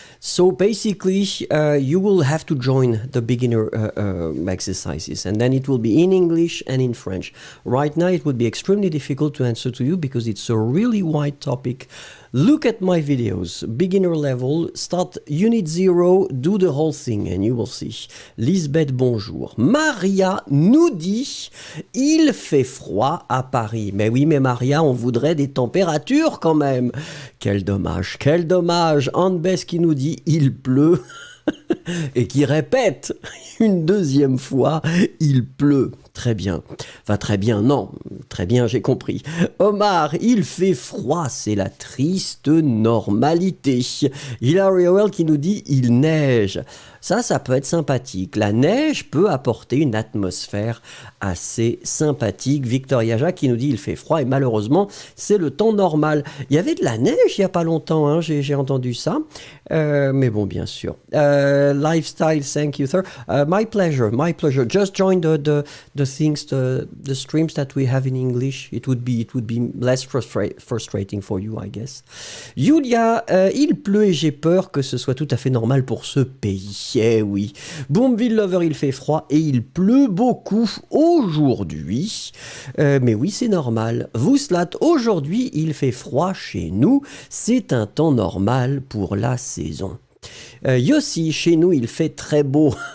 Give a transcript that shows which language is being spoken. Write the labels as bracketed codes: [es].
[en] So basically, you will have to join the beginner exercises, and then it will be in English and in French. Right now it would be extremely difficult to answer to you because it's a really wide topic. Look at my videos, beginner level, start unit 0, do the whole thing and you will see. [fr] Lisbeth, bonjour. Maria nous dit, il fait froid à Paris. Mais oui, mais Maria, on voudrait des températures quand même. Quel dommage, quel dommage. Anne-Bess qui nous dit, il pleut. Et qui répète une deuxième fois, il pleut. Très bien. Enfin, très bien, non. Très bien, j'ai compris. Omar, il fait froid, c'est la triste normalité. Hilary Howell qui nous dit, il neige. Ça peut être sympathique. La neige peut apporter une atmosphère assez sympathique. Victoria Jacques qui nous dit, il fait froid et malheureusement, c'est le temps normal. Il y avait de la neige il n'y a pas longtemps, hein, j'ai entendu ça. Mais bon, bien sûr. [en] Lifestyle, thank you, sir. My pleasure. Just join the things, the streams that we have in English. It would be less frustrating for you, I guess. [fr] Julia, il pleut et j'ai peur que ce soit tout à fait normal pour ce pays. Eh oui. Boomville Lover, il fait froid et il pleut beaucoup aujourd'hui. Mais oui, c'est normal. Vouslat, aujourd'hui, il fait froid chez nous. C'est un temps normal pour la saison. Yossi, chez nous, il fait très beau.